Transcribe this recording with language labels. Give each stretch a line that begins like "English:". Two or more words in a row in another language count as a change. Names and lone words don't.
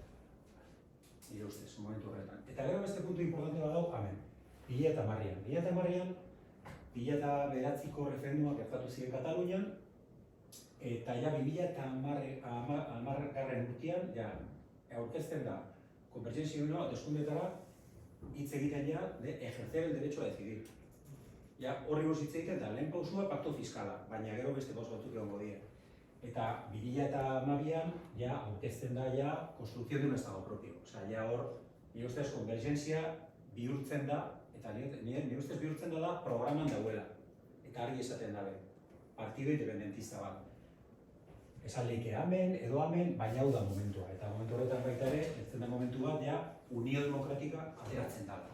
Basque: Nire ustez, momentu horretan. Eta gero beste puntu importante bat dau, hemen, 2010an. 2010an, 2009ko referenduma gertatu ziren Katalunian, eta ja 2010garren urtean, ja, aurkezten da,
Spanish: Convergencia y Unión
Basque: hauteskundetara hitz egiten ja
Spanish: de ejercer el derecho a decidir.
Basque: Ja, horri buruz hitz egiten da, lehen pausua pakto fiskala, baina gero beste pausu batzuk egongo dira. Eta 2012an ja aurkezten da ja
Spanish: construcción de un estado propio.
Basque: Osea, ja hor, nire ustez Convergencia bihurtzen da, eta nire ustez bihurtzen da programan dauela. Eta argi esaten dabe, partido independentista bat. Esan leike hemen, edo hemen, baina hau da momentua. Eta momentu horretan baita ere, ez da momentu bat, ja, Unio Demokratika ateratzen dala.